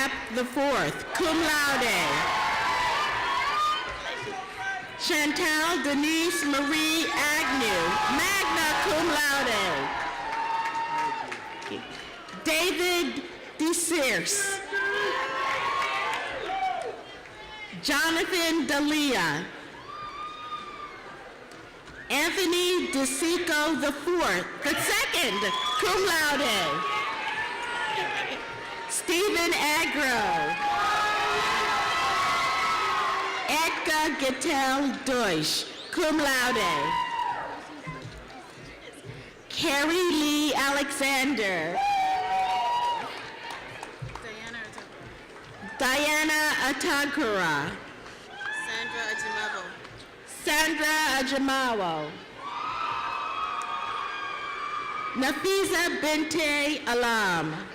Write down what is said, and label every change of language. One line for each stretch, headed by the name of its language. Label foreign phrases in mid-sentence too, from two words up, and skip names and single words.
English: IV,
Latin: cum laude.
English: Chantal Denise Marie Agnew,
Latin: magna cum laude.
English: David DeSears. Jonathan D'Elia. Anthony DeSico IV, the second,
Latin: cum laude.
English: Stephen Agro. Edgar Gittel Deutsch,
Latin: cum laude.
English: Carrie Lee Alexander. Diana Atagura. Sandra Ajamawo. Nafisa Binte Alam.